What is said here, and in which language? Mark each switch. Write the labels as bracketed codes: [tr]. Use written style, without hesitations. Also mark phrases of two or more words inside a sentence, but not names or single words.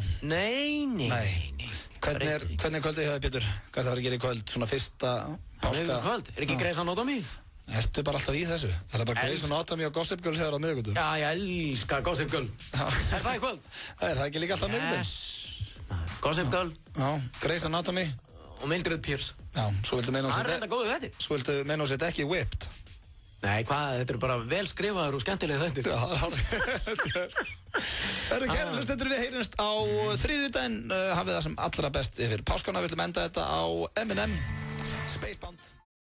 [is] Nei. Hvernig er kvöldið hjá þér, Pétur? Hvað er það að gera í kvöld? Svona fyrsta páska? Kvöld? Er ekki Grey's Anatomy? Ertu bara alltaf í þessu? Er það bara Grey's Anatomy og Gossip Girl þegar á miðvikudag? Já, ég elska Gossip Girl. Er það í kvöld? Er það ekki líka alltaf miðvikudag? Yes. Gossip Girl. Já, Grey's Anatomy. Og Mildred Pierce. Já, svo viltu meina hún sér ekki Whipped. Nei, hvað, þetta eru bara vel skrifaður og skemmtilega þetta. Já, það eru kæri hlustendur, við heyrjumst á þriðjudaginn. Hafið það sem allra best yfir páskana. Við viljum enda þetta á M&M Spacebound.